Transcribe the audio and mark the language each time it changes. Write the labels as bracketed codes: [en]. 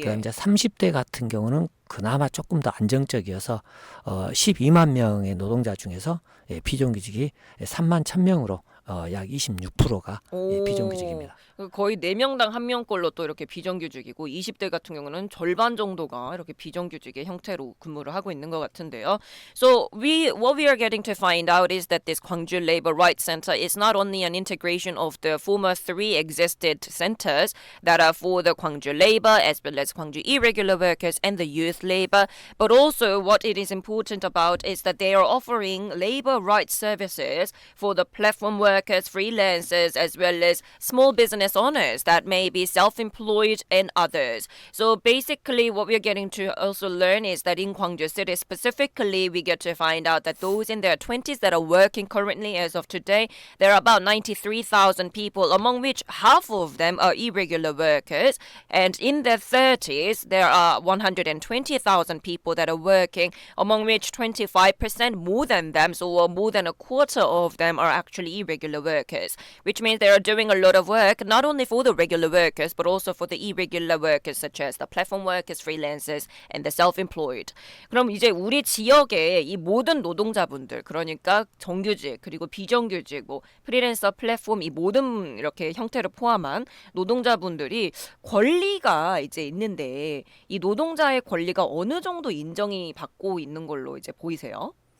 [ko] 그다음 이제 30대 같은 경우는 그나마 조금 더 안정적이어서 12만 명의 노동자 중에서 비정규직이 3만 1,000명으로 약 26%가 비정규직입니다. 거의 4명당 1명꼴로 또 이렇게 비정규직이고 20대 같은 경우는 절반 정도가 이렇게 비정규직의 형태로 근무를 하고 있는 것 같은데요. [en] So what we are getting to find out is that this Gwangju Labor Rights Center is not only an integration of the former 3 existed centers that are for the Gwangju labor as well as Gwangju irregular workers and the youth labor, but also what it is important about is that they are offering labor rights services for the platform workers, freelancers, as well as small business owners that may be self-employed and others. So basically what we're getting to also learn is that in Gwangju City specifically, we get to find out that those in their 20s that are working currently as of today, there are about 93,000 people, among which half of them are irregular workers. And in their 30s, there are 120,000 people that are working, among which 25% more than them, so more than a quarter of them are actually irregular workers, which means they are doing a lot of work, not only for the regular workers, but also for the irregular workers, such as the platform workers, freelancers, and the self-employed. [ko] 그럼 이제 우리 지역의 이 모든 노동자분들, 그러니까 정규직 그리고 비정규직, 뭐 프리랜서, 플랫폼 이 모든 이렇게 형태를 포함한 노동자분들이 권리가 이제 있는데 이 노동자의 권리가 어느 정도 인정이 받고 있는 걸로 이제 보이세요?